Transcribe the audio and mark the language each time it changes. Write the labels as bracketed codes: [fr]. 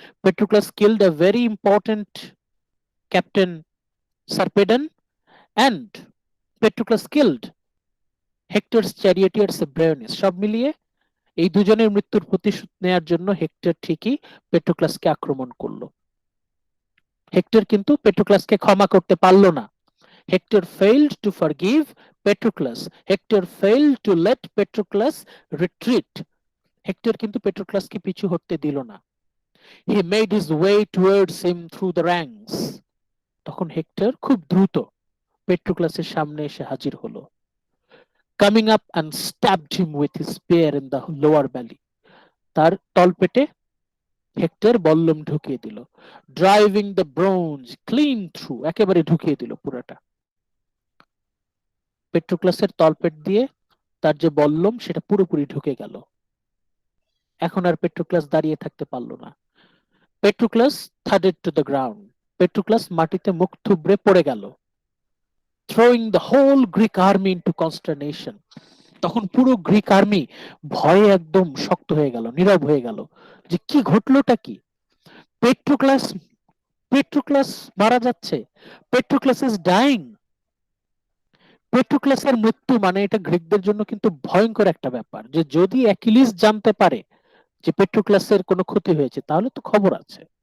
[en] Patroclus killed a very important captain Sarpedon, and Patroclus killed Hector's charioteer Cebriones. [bn] সব মিলিয়ে এই দুজনের মৃত্যুর প্রতিশোধ নেয়ার জন্য হেক্টর ঠিকই পেট্রোক্লাসকে আক্রমণ করলো। হেক্টর কিন্তু পেট্রোক্লাসকে ক্ষমা করতে পারলো না। [en] Hector failed to forgive Patroclus. Hector failed to let Patroclus retreat. [bn] Hectare কিন্তু পেট্রোক্লাসকে পিছু হটতে দিল না। [en] He made his way towards him through the ranks. [bn] তখন হেক্টর খুব দ্রুত পেট্রোক্লাসের সামনে এসে হাজির হলো। [en] Coming up and stabbed him with his spear in the lower belly. [bn] তার তলপেটে হেক্টর বল্লম ঢুকিয়ে দিল। [en] Driving the bronze clean through, [bn] একেবারে ঢুকিয়ে দিল পুরোটা। পেট্রোক্লাসের তলপেট দিয়ে তার যে বল্লম, সেটা পুরোপুরি ঢুকে গেল। এখন আর পেট্রোক্লাস দাঁড়িয়ে থাকতে পারলো না। পেট্রোক্লাস [en] thudded to the ground. [bn] পেট্রোক্লাস মাটিতে মুখ থুবড়ে পড়ে গেল। [en] Throwing the whole Greek army into consternation. [bn] তখন পুরো গ্রিক আর্মি ভয়ে একদম শক্ত হয়ে গেল, নীরব হয়ে গেল, যে কি ঘটলোটা কি। পেট্রোক্লাস পেট্রোক্লাস মারা যাচ্ছে, [en] Patroclus is dying. [bn] পেট্রোক্লাসের মৃত্যু মানে এটা গ্রিকদের জন্য কিন্তু ভয়ঙ্কর একটা ব্যাপার, যে যদি অ্যাকিলিস জানতে পারে যে পেট্রোক্লাসের কোনো ক্ষতি হয়েছে, তাহলে তো খবর আছে।